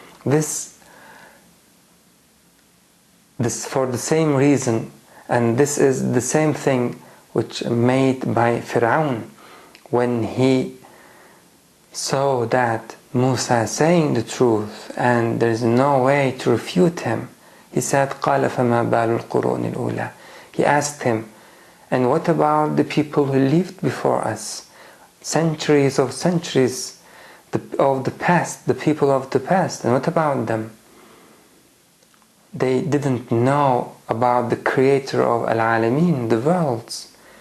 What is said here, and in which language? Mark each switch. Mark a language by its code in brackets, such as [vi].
[en] This for the same reason, and this is the same thing which made by Fir'aun when he saw that Musa saying the truth and there is no way to refute him. He said, [ar] قَالَ فَمَا بَالُ الْقُرُونِ الْأُولَى. [en] He asked him, and what about the people who lived before us? Centuries of the past, the people of the past, and what about them? They didn't know about the creator of al-Alamin, the worlds.